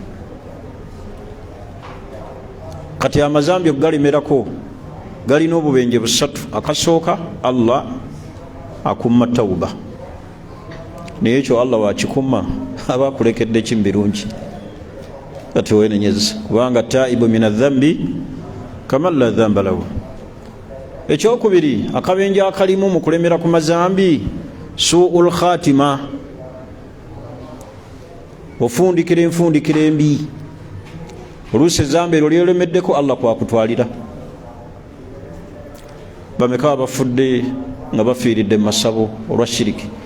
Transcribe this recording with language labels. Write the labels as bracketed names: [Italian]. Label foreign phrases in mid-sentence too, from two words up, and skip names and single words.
[Ganda] Kati amazambi okugalemerako galina obubenje busatu. Akasooka Allah akumma tawba, naye ekyo Allah wakikuma aba akulekedde ki birungi kati wenenyeza, kubanga [Arabic] التائب من الذنب كمن لا ذنب له. [Ganda] Ekyokubiri akabenje akalimu mu kulemera ku mazambi [Arabic] سوء الخاتمة, [Ganda] ofundikira enfundikira embi. Oluusi ezambi eryo lyeremeddeko Allah kwakutwalira. Bameka abafudde nga bafiiridde mu masabo olwa shiriki.